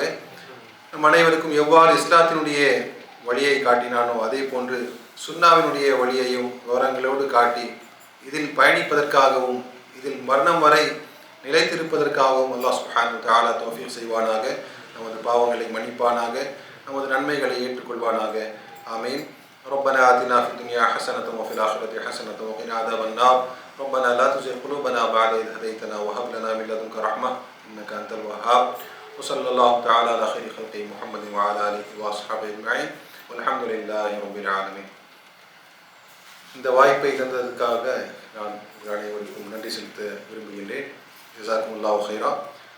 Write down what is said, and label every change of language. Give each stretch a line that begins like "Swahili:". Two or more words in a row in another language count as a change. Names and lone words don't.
Tamil: நம் அனைவருக்கும் எவ்வாறு இஸ்லாத்தினுடைய வழியை காட்டினானோ அதே போன்று சுன்னாவினுடைய வழியையும் விவரங்களோடு காட்டி இதில் பயணிப்பதற்காகவும் இதில் மரணம் வரை நிலைத்திருப்பதற்காகவும்
Arabic: الله سبحانه وتعالى
Tamil: தௌஃபீக் செய்வானாக. நமது பாவங்களை மன்னிப்பானாக, நமது நன்மைகளை ஏற்றுக்கொள்வானாக. ஆமீன்.
Arabic: ربنا آتنا في الدنيا حسنة وفي الآخرة حسنة وقنا عذاب النار. ربنا لا تزغ قلوبنا بعد إذ هديتنا وهب لنا من لدنك رحمة إنك أنت الوهاب. وصلى الله تعالى على خير خلقه محمد وعلى آله وأصحابه أجمعين والحمد لله رب العالمين.
Tamil: இந்த வாய்ப்பை தந்ததற்காக நான் அனைவருக்கும் நன்றி செலுத்த விரும்புகின்றேன்.
Arabic: جزاكم الله خيرا.